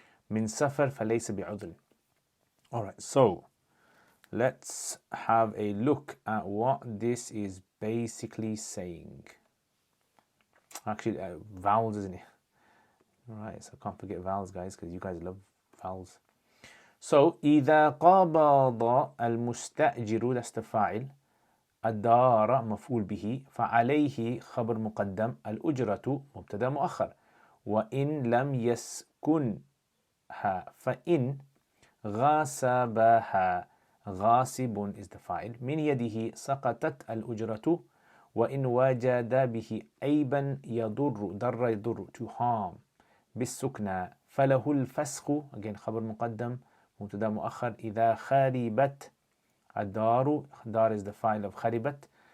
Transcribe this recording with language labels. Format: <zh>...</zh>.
<ar>من سفر فليس بعذر.</ar> <en>Alright, so let's have a look at what this is basically saying. Actually, vowels, isn't it? Alright, so I can't forget vowels, guys, because you guys love vowels.</en> <ar>So إذا قبض المستأجر,</ar> <en>that's the</en> <ar>فاعل. الدار مفعول به. فعليه خبر مقدم. الأجرة مبتدأ مؤخر. وإن لم يسكنها فإن غاصبها.</ar> <en>غاصب is the فاعل.</en> <ar>من يده سقطت الأجرة. وإن وجد به عيبا يضر. ضر يضر, to harm. بالسكنى فله الفسخ, again خبر مقدم مبتدا مؤخر. إذا خربت الدار, دار</ar> <en>is the file of</en> <ar>خربت.</ar>